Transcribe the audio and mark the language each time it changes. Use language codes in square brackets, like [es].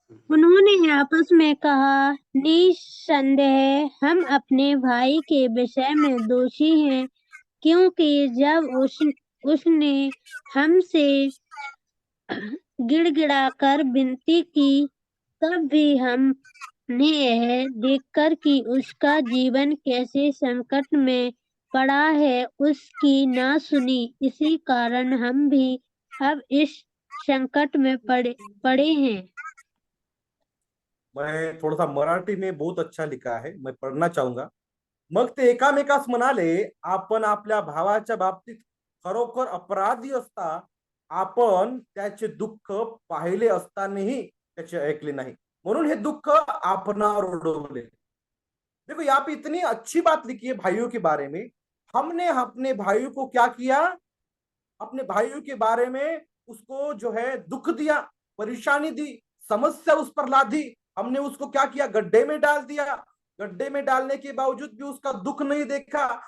[hi] उन्होंने आपस में कहा, निस्संदेह हम अपने भाई के विषय में दोषी हैं, क्योंकि जब उसने हमसे गिड़गिड़ाकर विनती की, तब भी हमने यह देखकर कि उसका जीवन कैसे संकट में पड़ा है, उसकी ना सुनी। इसी कारण हम भी अब इस संकट में पड़े हैं। मैं थोड़ा सा मराठी में बहुत अच्छा लिखा है, मैं पढ़ना चाहूंगा। [mr] मग ते एकामेकास म्हणाले, आपण आपल्या भावाच्या बाबतीत खरोखर अपराधी असता आपण त्याचे दुःख पाहिले असतानाही त्याचे ऐकले नाही, म्हणून हे दुःख आपणावर ओढवले। [hi] देखो यहाँ पे इतनी अच्छी बात लिखी है भाइयों के बारे में। हमने अपने भाइयों को क्या किया? अपने भाइयों के बारे में उसको जो है दुख दिया, परेशानी दी, समस्या उस पर ला दी। हमने उसको क्या किया? गड्ढे में डाल दिया। गड्ढे में डालने के बावजूद भी उसका दुख नहीं देखा।